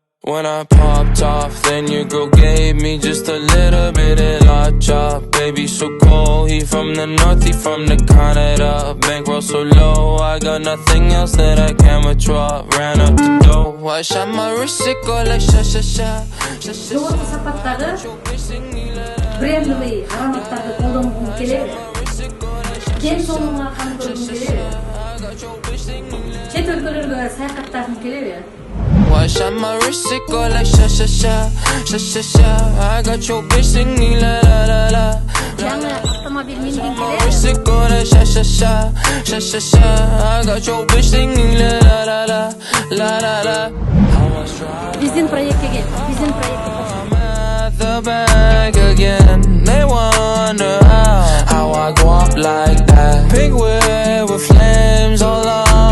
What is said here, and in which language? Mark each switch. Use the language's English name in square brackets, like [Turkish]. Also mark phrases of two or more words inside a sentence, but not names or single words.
[English] When I popped off, then your girl gave me just a little bit of la chop. Baby, so cold, he from the north, he from the Canada. Bankroll so low, I got nothing else that I can withdraw. Ran up the dough, I shot my wrist, it go like sha sha sha. [Kyrgyz] Жогорку сапаттагы брендовый ароматтарды колдонгум келеби? Ден соолугуңа кам көргүң келеби? Чет өлкөлөргө саякаттагың келеби? I shot my wrist, it go like sha sha sha, sha sha sha. I got your bitch singing la la la la. Жаңы автомобиль мингиң [English] My [Kyrgyz] келеби? [English] wrist, it go like sha sha sha, sha sha sha. I got your bitch singing la la la la, la la la. [Kyrgyz] Биздин проектке кел, биздин проектке кош. [English] I'm at the bank again. They wonder how I go up like that. Pink whip with flames all on.